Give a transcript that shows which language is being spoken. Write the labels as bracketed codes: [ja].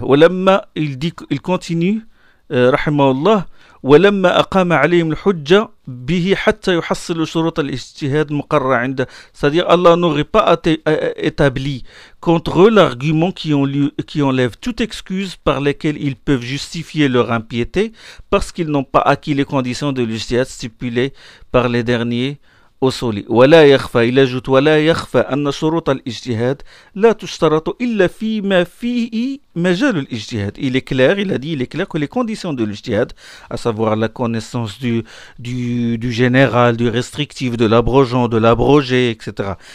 [ar] Walamma, [fr] il continue, [ar] rahimahullah, ولما أقام عليهم الحجة به حتى يحصل شروط الاجتهاد مقررة عنده. [fr] C'est-à-dire Allah n'aurait pas établi contre eux l'argument qui enlève toute excuse par laquelle ils peuvent justifier leur impiété parce qu'ils n'ont pas acquis les conditions de l'ijtihad stipulées par les derniers أصولي. [ar] ولا يخفى إلى جوت ولا يخفى أن شروط الاجتهاد لا تشترط إلا فيما فيه مجال الاجتهاد. [fr] Il est clair, il a dit, il est clair que les conditions de l'ijtihad, à savoir la connaissance du général, du restrictif, de l'abrogeant, de l'abrogé, etc.